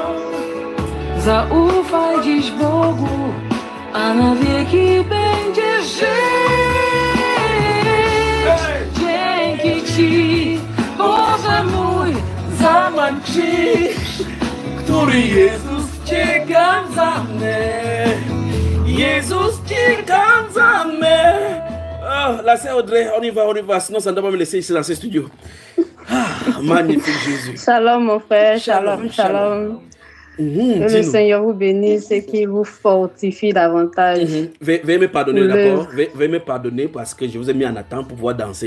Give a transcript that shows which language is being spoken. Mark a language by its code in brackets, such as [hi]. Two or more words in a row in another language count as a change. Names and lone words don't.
[pl] Zaufaj dziś Bogu, a na wieki będziesz żyć. Dzięki Ci, Boże mój, za Pan krzyż, który Jezus cierpiał za mnie. Jezus cierpiał za mnie. [fr] Oh, la sœur Audrey, on y va, sinon ça ne doit pas me laisser ici dans ce studio. Ah, magnifique Jésus. Shalom, mon frère, shalom, shalom. Que le Seigneur vous bénisse et qu'il vous fortifie davantage. Veuillez me pardonner, d'accord? Veuillez me pardonner parce que je vous ai mis en attente pour pouvoir danser.